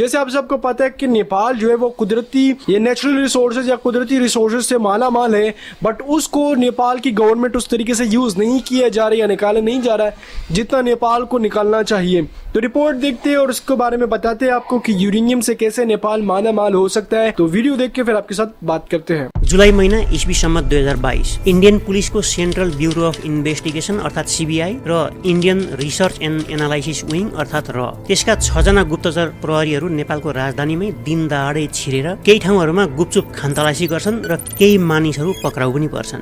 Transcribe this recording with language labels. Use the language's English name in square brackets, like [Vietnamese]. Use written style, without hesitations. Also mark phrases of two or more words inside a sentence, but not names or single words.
[Hindi] जैसे आप सबको पता है कि नेपाल जो है वो कुदरती ये [English] natural resources [Hindi] या कुदरती रिसोर्सेज से माला माल है, बट उसको नेपाल की गवर्नमेंट उस तरीके से यूज नहीं किया जा रहा है या निकाला नहीं जा रहा है जितना नेपाल को निकालना चाहिए। तो रिपोर्ट देखते हैं और उसके बारे में बताते हैं आपको कि यूरेनियम से कैसे नेपाल माला माल हो सकता है। तो वीडियो देख के फिर आपके साथ बात करते हैं। [Nepali] जुलाई महिना इस्वी सम्मत 2022 इन्डियन पुलिसको सेन्ट्रल ब्युरो अफ इन्भेस्टिगेसन अर्थात् सीबीआई र इन्डियन रिसर्च एन्ड एनालाइसिस विङ अर्थात् र त्यसका 6 जना गुप्तचर प्रहरीहरू नेपालको राजधानीमै दिनदहाडै छिरेर केही ठाउँहरूमा गुपचुप खानतलासी गर्छन् र केही मानिसहरू पक्राउ पनि पर्छन्।